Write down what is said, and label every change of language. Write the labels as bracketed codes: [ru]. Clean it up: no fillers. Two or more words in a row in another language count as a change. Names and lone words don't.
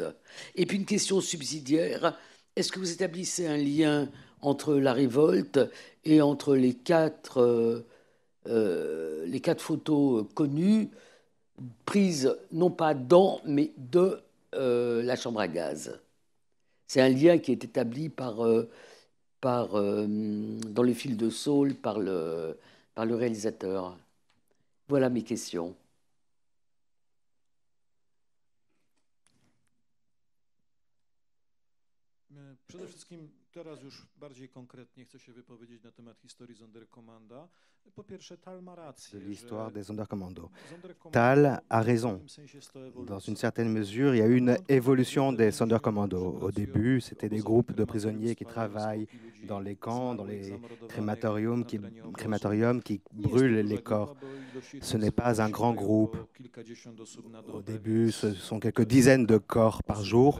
[fr] Et puis une question subsidiaire, est-ce que vous établissez un lien entre la révolte et entre les 4 photos connues prises non pas dans, mais de la chambre à gaz? C'est un lien qui est établi par dans le fil de Saul par le réalisateur. Voilà mes questions. [pl] Przede wszystkim teraz już bardziej konkretnie chcę się wypowiedzieć na temat historii Sonderkommanda. Po pierwsze, Tal ma rację. [fr] De l'histoire des Sonderkommando. Tal a raison. Dans une certaine mesure, il y a eu une évolution des Sonderkommando. Au début, c'était des groupes de prisonniers qui travaillent dans les camps, dans les crématoriums qui brûlent les corps. Ce n'est pas un grand groupe. Au début, ce sont quelques dizaines de corps par jour.